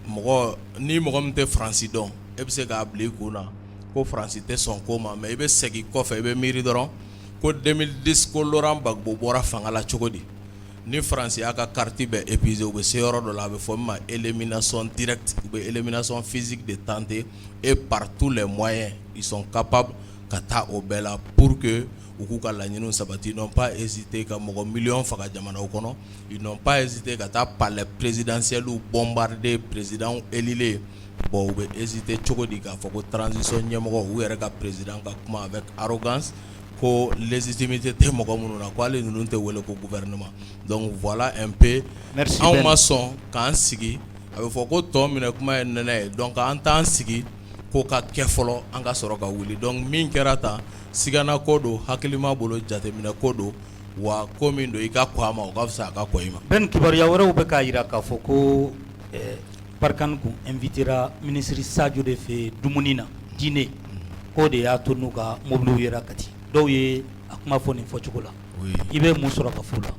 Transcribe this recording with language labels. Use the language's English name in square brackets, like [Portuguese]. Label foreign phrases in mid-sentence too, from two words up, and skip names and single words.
[Bambara] ni mɔgɔ min tɛ France dɔn e bɛ se k'a bila i kun na ko France tɛ sɔn ko ma mais i bɛ segin kɔfɛ i bɛ miiri dɔrɔn ko 2010 ko Laurent Gbagbo bɔra fanga la cogo di ni France y'a ka carte bɛɛ épuisé u bɛ se yɔrɔ dɔ la a bɛ fɔ min ma [French] élimination directe ou bien élimination physique de tenter et par tous les moyens ils sont capables [Bambara] ka taa o bɛɛ la [French] pour que [Bambara] u k'u ka laɲiniw sabati ils [French] n'ont pas hésité [Bambara] ka mɔgɔ miliyɔn faga jamanaw kɔnɔ [French] ils n'ont pas hésité [Bambara] ka taa [French] palais présidentiel bombarder président élilé bon [Bambara] u bɛ hésité cogo di k'a fɔ ko transition ɲɛmɔgɔ u yɛrɛ ka président ka kuma [French] avec arrogance [Bambara] ko légitimité tɛ mɔgɔ minnu na ko ale ninnu tɛ wele ko gouvernement [French] donc voilà un peu [Bambara] anw ma sɔn k'an sigi a bɛ fɔ ko tɔ minɛ kuma ye nɛnɛ ye donc an t'an sigi ko ka kɛ fɔlɔ an ka sɔrɔ ka wuli donc min kɛra tan sigana ko don hakilima bolo jateminɛ ko don wa ko min don i ka kɔ a ma o ka fisa a ka kɔ i ma. Ben kibaruya wɛrɛw bɛ k'a jira k'a fɔ ko Barkhane kun [French] invitera ministre [Bambara] Sadio de fɛ dumuni na dîner k'o de y'a to n'u ka mobiliw yera Kati dɔw ye a kuma fɔ nin fɔcogo la i bɛ mun sɔrɔ ka fɔ la.